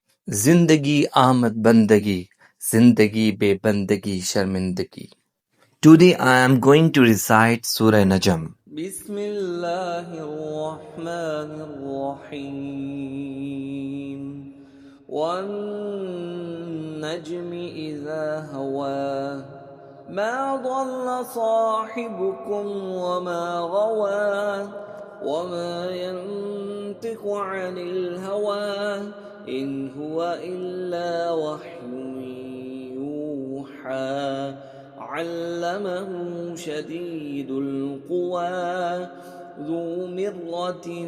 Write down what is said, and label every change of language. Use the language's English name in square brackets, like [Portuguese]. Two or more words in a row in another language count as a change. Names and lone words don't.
[Urdu] زندگی آمد بندگی، زندگی بے بندگی شرمندگی. [English] Today I am going to recite Surah Najm. [Arabic] بسم الله الرحمن الرحيم والنجم إذا هوى ما ضل صاحبكم وما غوى وما ينطق عن الهوى إن هو إلا وحي يوحى علمه شديد القوى ذو مرة